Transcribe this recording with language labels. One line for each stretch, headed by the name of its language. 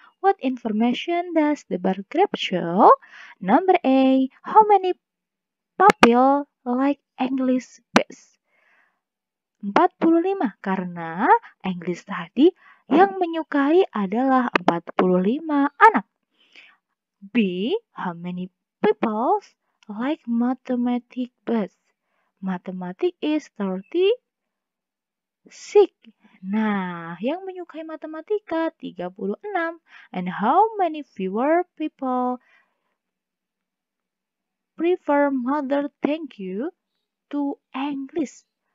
English: What information does the bar graph show? Number A, how many pupils like English best?
Indonesian: 45, karena English tadi yang menyukai adalah 45 anak.
English: B, how many people like mathematics best? Mathematics is 36.
Indonesian: Nah, yang menyukai matematika 36.
English: And how many fewer people prefer Mother Thank You to English?